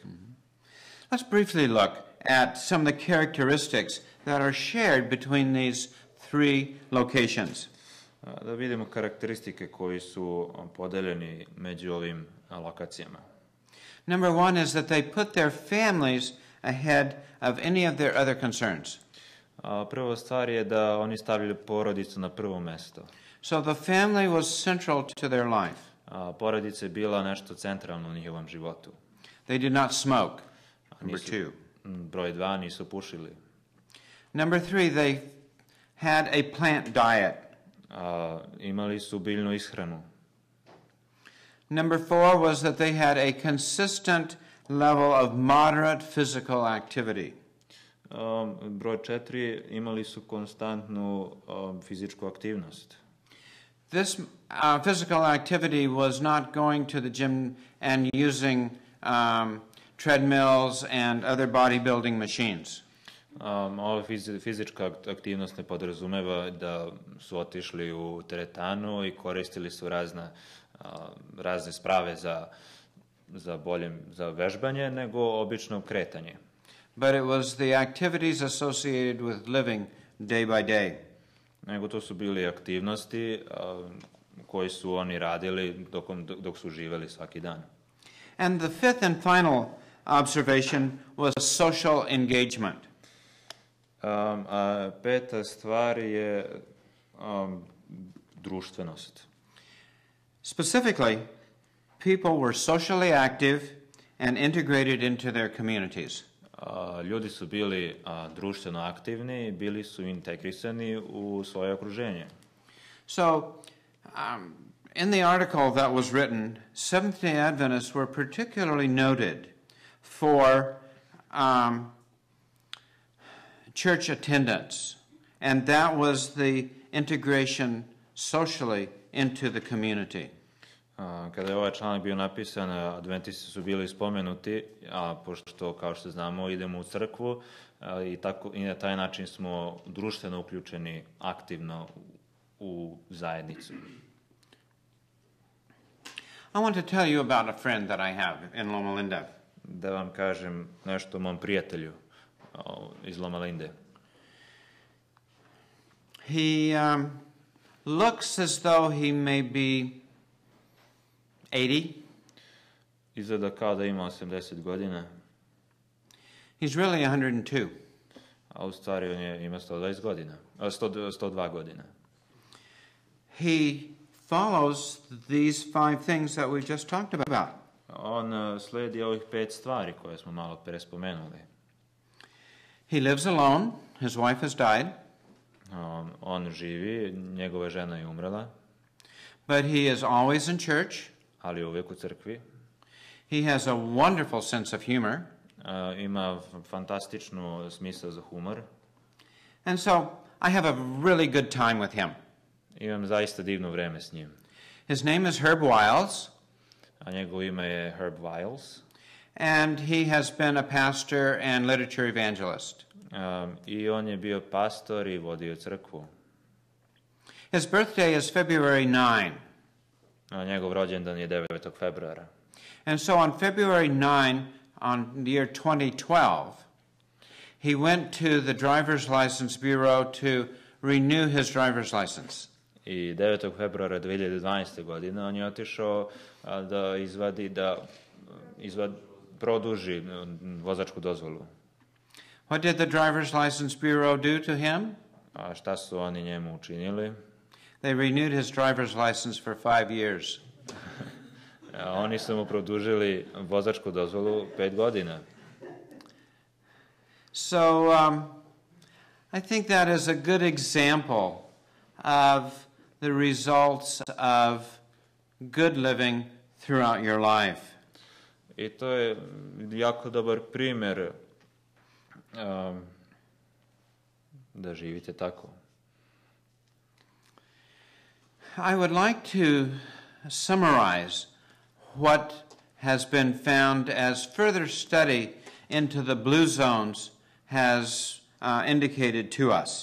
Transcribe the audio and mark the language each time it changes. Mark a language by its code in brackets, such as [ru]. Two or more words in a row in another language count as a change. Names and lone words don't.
[en] Let's briefly look at some of the characteristics that are shared between these three locations. [sr] Da vidimo karakteristike koji su podeljeni među ovim lokacijama. [en] Number one is that they put their families ahead of any of their other concerns. [sr] Prva stvar je da oni stavljaju porodicu na prvo mesto. [en] So the family was central to their life. [sr] Porodica je bila nešto centralno u njihovom životu. [en] They did not smoke. Number two. [sr] Broj 2, nisu pušili. [en] Number three, they had a plant diet. [sr] Imali su biljnu ishranu. [en] Number four was that they had a consistent level of moderate physical activity. [sr] Broj 4, imali su konstantnu fizičku aktivnost. [en] This physical activity was not going to the gym and using treadmills and other bodybuilding machines. [sr] Ova fizička aktivnost ne podrazumeva da su otišli u teretanu i koristili su razne sprave za vežbanje, nego obično kretanje. [en] But it was the activities associated with living day by day. [sr] Nego to su bili aktivnosti koje su oni radili dok su živeli svaki dan. [en] And the fifth and final observation was social engagement. [sr] Peta stvar je društvenost. [en] Specifically, people were socially active and integrated into their communities. [sr] Ljudi su bili društveno aktivni, bili su integrisani u svoje okruženje. [en] So, in the article that was written, Seventh-day Adventists were particularly noted for church attendance, and that was the integration socially into the community. [sr] Kada je ovaj članak bio napisan, adventisti su bili spomenuti, pošto, kao što znamo, idemo u crkvu i na taj način smo društveno uključeni aktivno u zajednicu. [en] I want to tell you about a friend that I have in Loma Linda. [sr] Da vam kažem nešto o mom prijatelju iz Loma Linde. [en] He looks as though he may be 80. [sr] Izgleda kao da ima 80 godina. [en] He's really 102. [sr] A u stvari on ima 102 godina. [en] He follows these 5 things that we just talked about. [sr] On slijedi ovih 5 stvari koje smo malo pre spomenuli. [en] He lives alone. His wife has died. [sr] On živi, njegova žena je umrela. [en] But he is always in church. [sr] Ali uvijek u crkvi. [en] He has a wonderful sense of humor. [sr] Ima fantastičnu smisao za humor. [en] And so I have a really good time with him. [sr] Imam zaista divno vreme s njim. [en] His name is Herb Wiles. [sr] A njegovo ime je Herb Wiles. [en] And he has been a pastor and literature evangelist. [sr] I on je bio pastor i vodio crkvu. [en] His birthday is February 9. [sr] Njegov rođendan je 9. februara. [en] And so on February 9, on the year 2012, he went to the driver's license bureau to renew his driver's license. [sr] I 9. februara 2012. godine on je otišao da produži vozačku dozvolu. [en] What did the driver's license bureau do to him? [sr] A šta su oni njemu učinili? [en] They renewed his driver's license for 5 years. [sr] Oni su mu produžili vozačku dozvolu 5 godina. [en] So I think that is a good example of the results of good living throughout your life. [sr] I to je jako dobar primjer da živite tako. [en] I would like to summarize what has been found as further study into the blue zones has indicated to us.